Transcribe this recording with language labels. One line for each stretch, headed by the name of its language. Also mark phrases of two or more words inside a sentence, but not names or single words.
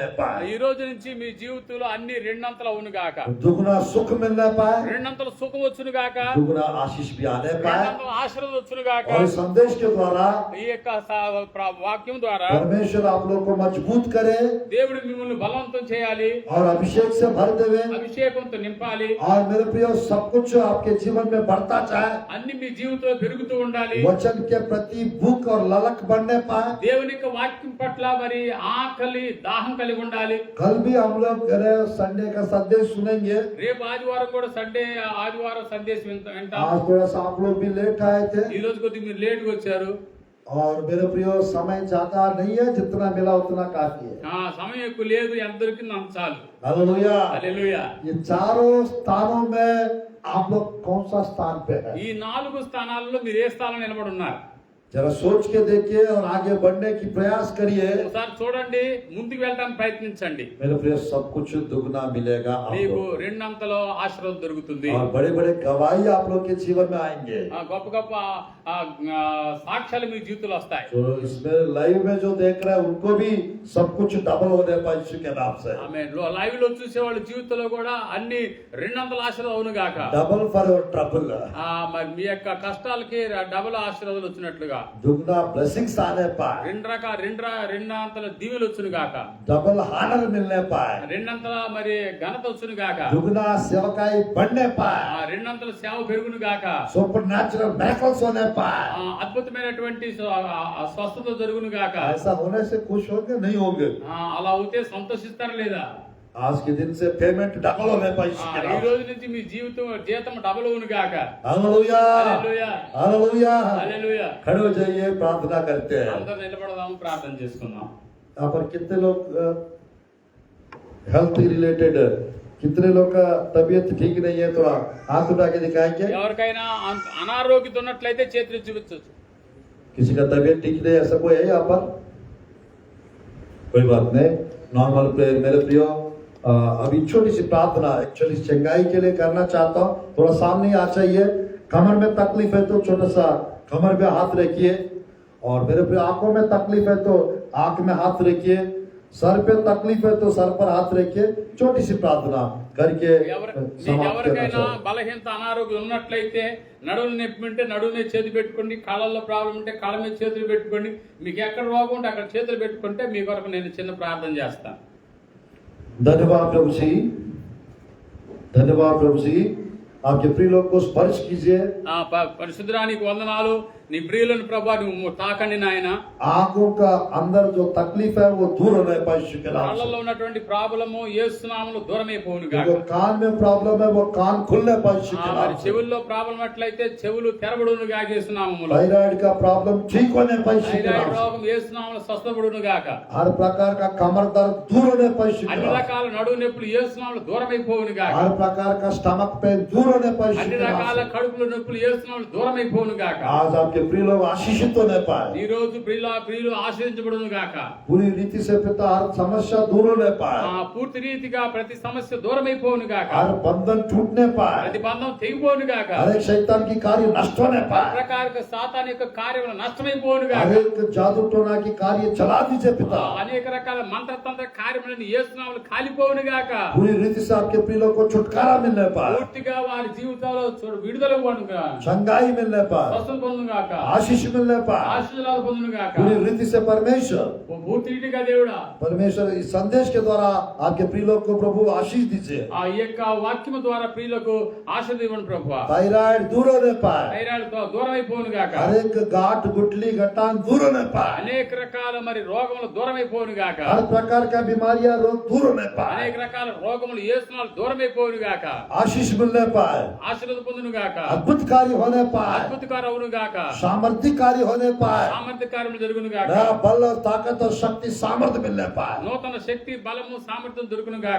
Telugu: ఈ
Hindi: पाए
Telugu: రోజు నుంచి మీ జీవితంలో అన్ని రెండంతలు అవును గాక,
Hindi: दुगना सुख मिलने पाए
Telugu: రెండంతల సుఖం వచ్చును గాక,
Hindi: दुगना आशीष भी आने पाए
Telugu: రెండంతల ఆశీర్వాదం వచ్చును గాక.
Hindi: और इस संदेश के द्वारा
Telugu: ఈ యొక్క వాక్యం ద్వారా
Hindi: परमेश्वर आप लोग को मजबूत करे
Telugu: దేవుడు మిమ్మల్ని బలవంతం చేయాలి,
Hindi: और अभिषेक से भर देवे
Telugu: అభిషేకంతో నింపాలి,
Hindi: और मेरे प्रिय सब कुछ आपके जीवन में बढ़ता जाए
Telugu: అన్ని మీ జీవితంలో పెరుగుతూ ఉండాలి.
Hindi: वचन के प्रति भूख और ललक बढ़ने पाए
Telugu: దేవుని యొక్క వాక్యం పట్ల మరి ఆకలి దాహం కలిగి ఉండాలి.
Hindi: कल भी हम लोग संडे का संदेश सुनेंगे
Telugu: రేపు ఆదివారం కూడా ఆదివారం సందేశం వింటాం.
Hindi: आज थोड़ा सा आप लोग भी लेट आए थे
Telugu: ఈ రోజు కొద్దిగా మీరు లేట్ గా వచ్చారు.
Hindi: और मेरे प्रिय समय ज्यादा नहीं है जितना मिला उतना काफी है
Telugu: సమయం ఎక్కువ లేదు, ఎంత దొరికింది అంత చాలు.
Hindi: हालेलुया
Telugu: హల్లెలూయా.
Hindi: ये चारों स्थानों में आप लोग कौन सा स्थान पे है
Telugu: ఈ 4 స్థానాల్లో మీరు ఏ స్థానంలో నిలబడి ఉన్నారు?
Hindi: जरा सोच के देखिए और आगे बढ़ने की प्रयास करिए
Telugu: ఒకసారి చూడండి, ముందుకు వెళ్ళడానికి ప్రయత్నించండి.
Hindi: मेरे प्रिय सब कुछ दुगना मिलेगा आप
Telugu: మీకు
Hindi: लोग
Telugu: రెండంతలో ఆశీర్వాదం దొరుకుతుంది.
Hindi: और बड़े बड़े गवाही आप लोग के जीवन में आएंगे
Telugu: గొప్ప గొప్ప సాక్ష్యాలు మీ జీవితంలో వస్తాయి.
Hindi: जो इसमें लाइव में जो देख रहे हैं उनको भी सब कुछ डबल होने पाए यीशु के नाम से
Telugu: ఆమె లైవ్ లో చూసే వాళ్ళ జీవితంలో కూడా అన్ని రెండంతల ఆశీర్వాదం అవును గాక.
English: double for trouble
Telugu: మరి మీ యొక్క కష్టాలకి డబుల్ ఆశీర్వాదాలు వచ్చినట్లుగా
Hindi: दुगना ब्लेसिंग्स आने पाए
Telugu: రెండంతల దీవెలు వచ్చును గాక,
English: double honour
Hindi: मिलने पाए
Telugu: రెండంతల మరి ఘనత వచ్చును గాక,
Hindi: दुगना सेवकाई बढ़ने पाए
Telugu: రెండంతల సేవ పెరుగును గాక,
English: super natural miracles
Hindi: होने पाए
Telugu: అద్భుతమైనటువంటి స్వస్థత జరుగును గాక.
Hindi: ऐसा होने से खुश होंगे नहीं होंगे
Telugu: అలా అవుతే సంతోషిస్తారు లేదా?
Hindi: आज के दिन से पेमेंट डबल होने पाए यीशु के
Telugu: ఈ
Hindi: नाम
Telugu: రోజు నుంచి మీ జీతం డబుల్ అవును గాక.
Hindi: हालेलुया
Telugu: హల్లెలూయా.
Hindi: हालेलुया
Telugu: హల్లెలూయా.
Hindi: खड़े हो जाइए प्रार्थना करते हैं
Telugu: అందరూ నిలబడదాం, ప్రార్థన చేసుకుందాం.
Hindi: यहाँ पर कितने लोग
English: health related
Hindi: कितने लोग का तबीयत ठीक नहीं है थोड़ा हाथ उठा के दिखाएंगे
Telugu: ఎవరికైనా అనారోగ్యత ఉన్నట్లయితే చేతులు చూపించవచ్చు.
Hindi: किसी का तबीयत ठीक नहीं है ऐसा कोई है यहाँ पर कोई बात नहीं,
English: normal prayer.
Hindi: मेरे प्रियो, अभी छोटी सी प्रार्थना एक्चुअली चंगाई के लिए करना चाहता हूँ। थोड़ा सामने आ चाहिए। कमर में तकलीफ है तो छोटा सा कमर पे हाथ रखिए, और मेरे प्रियो आंखों में तकलीफ है तो आंख में हाथ रखिए, सर पे तकलीफ है तो सर पर हाथ रखिए। छोटी सी प्रार्थना करके समाप्त करना
Telugu: ఎవరికైనా
Hindi: चाहता
Telugu: బలహీనత అనారోగ్యం ఉన్నట్లయితే నడువులు నొప్పి ఉంటే నడువు మీద చేతి పెట్టుకోండి, కాళ్ళల్లో ప్రాబ్లం ఉంటే కాళ్ళ మీద చేతులు పెట్టుకోండి, మీకు ఎక్కడ రోగం ఉంటే అక్కడ చేతులు పెట్టుకుంటే మీ కొరకు నేను చిన్న ప్రార్థన చేస్తాను.
Hindi: धन्यवाद प्रभु जी, धन्यवाद प्रभु जी। आपके प्रिय लोग को स्पर्श कीजिए।
Telugu: పరిశుద్ధరానికి వందనాలు. నీ ప్రియులను ప్రభా నువ్వు తాకండి నాయన.
Hindi: आंखों का अंदर जो तकलीफ है वो दूर होने पाए के नाम से।
Telugu: కాళ్ళల్లో ఉన్నటువంటి ప్రాబ్లము యేసు నామములో దూరమైపోవును గాక.
Hindi: जो कान में प्रॉब्लम है वो कान खुलने पाए के
Telugu: మరి
Hindi: नाम से।
Telugu: చెవుల్లో ప్రాబ్లం అట్లయితే చెవులు తెరబడును గాక యేసు నామములో.
Hindi: थायराइड का प्रॉब्लम ठीक होने पाए के
Telugu: థైరాయిడ్
Hindi: नाम से।
Telugu: రోగం యేసు నామములో స్వస్థపడును గాక.
Hindi: हर प्रकार का कमर दर्द दूर होने पाए के
Telugu: అన్ని
Hindi: नाम से।
Telugu: రకాల నడువు నొప్పులు యేసు నామములో దూరమైపోవును గాక.
Hindi: हर प्रकार का
English: stomach pain
Hindi: दूर होने पाए
Telugu: అన్ని
Hindi: के नाम
Telugu: రకాల
Hindi: से।
Telugu: కడుపుల నొప్పులు యేసు నామములో దూరమైపోవును గాక.
Hindi: आज आपके प्रिय लोग आशीषित होने पाए।
Telugu: ఈ రోజు ప్రియులు ఆశ్రయించబడును గాక.
Hindi: पूरी रीति से पिता हर समस्या दूर होने पाए,
Telugu: పూర్తి రీతిగా ప్రతి సమస్య దూరమైపోవును గాక.
Hindi: हर बंधन टूटने पाए,
Telugu: ప్రతి బంధం తెగిపోవును గాక.
Hindi: हर एक शैतान की कार्य नष्ट होने
Telugu: హర్
Hindi: पाए,
Telugu: ప్రకారక సాతాన్ యొక్క కార్యములు నష్టమైపోవును గాక.
Hindi: हर एक जादू टोना की कार्य चला दीजिए पिता।
Telugu: అనేక రకాల మంత్రతంత్ర కార్యములను యేసు నామములో కాలిపోవును గాక.
Hindi: पूरी रीति से आपके प्रिय लोग को छुटकारा मिलने पाए,
Telugu: పూర్తిగా వారి జీవితాల్లో విడుదల పొందుగా,
Hindi: चंगाई मिलने पाए,
Telugu: స్వస్థత పొందును గాక,
Hindi: आशीष मिलने पाए।
Telugu: ఆశీర్వాదాలు పొందును గాక.
Hindi: पूरी रीति से परमेश्वर
Telugu: ఓ పూర్తి రీతిగా దేవుడా
Hindi: परमेश्वर इस संदेश के द्वारा आपके प्रिय लोग को प्रभु आशीष दीजिए।
Telugu: ఆ యొక్క వాక్యము ద్వారా ప్రియులకు ఆశీర్వదించండి ప్రభువా.
Hindi: थायराइड दूर होने पाए,
Telugu: థైరాయిడ్ దూరం అయిపోవును గాక.
Hindi: हर एक गांठ गुटली गटान दूर होने पाए,
Telugu: అనేక రకాల మరి రోగములు దూరం అయిపోవును గాక.
Hindi: हर प्रकार का बीमारियां रोग दूर होने पाए,
Telugu: అనేక రకాల రోగములు యేసునామములో దూరం అయిపోవును గాక.
Hindi: आशीष मिलने पाए,
Telugu: ఆశీర్వాదం పొందును గాక.
Hindi: अद्भुत कार्य होने पाए,
Telugu: అద్భుతకారం అవును గాక.
Hindi: सामर्थ्य कार्य होने पाए,
Telugu: సామర్థ్య కార్యములు జరుగును గాక.
Hindi: नया बल और ताकत और शक्ति सामर्थ्य मिलने पाए।
Telugu: నూతన శక్తి బలము సామర్థ్యం దొరుకును గాక.